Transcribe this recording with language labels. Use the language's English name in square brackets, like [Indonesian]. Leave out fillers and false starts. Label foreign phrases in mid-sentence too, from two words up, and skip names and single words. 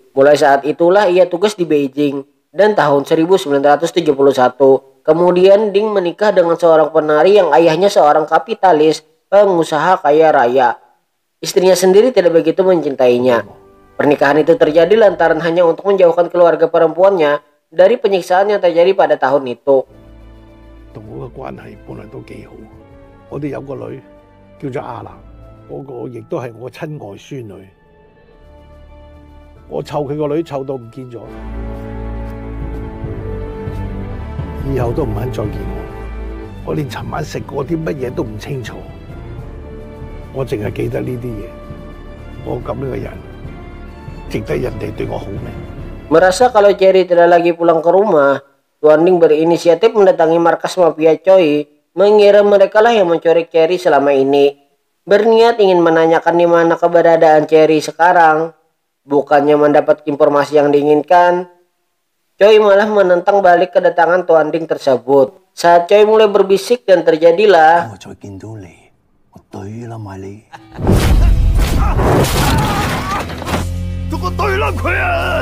[Indonesian] Mulai saat itulah ia tugas di Beijing. Dan tahun 1971, kemudian Ding menikah dengan seorang penari yang ayahnya seorang kapitalis, pengusaha kaya raya. Istrinya sendiri tidak begitu mencintainya. Pernikahan itu terjadi lantaran hanya untuk menjauhkan keluarga perempuannya dari penyiksaan yang terjadi pada tahun itu. [Cantonese] 同我嘅關係本來都幾好，我哋有個女叫做亞娜，嗰個亦都係我親外孫女。我湊佢個女湊到唔見咗，以後都唔肯再見我。我連尋晚食過啲乜嘢都唔清楚，我淨係記得呢啲嘢。我咁樣嘅人，值得人哋對我好咩？ [Indonesian] Merasa kalau Cherry tidak lagi pulang ke rumah, Tuan Ding berinisiatif mendatangi markas mafia Choi, mengira mereka lah yang menculik Cherry selama ini. Berniat ingin menanyakan di mana keberadaan Cherry sekarang. Bukannya mendapat informasi yang diinginkan, Choi malah menentang balik kedatangan Tuan Ding tersebut. Saat Choi mulai berbisik dan terjadilah [Cantonese] 我再見到你，我懟冧埋你。同我對冧佢啊！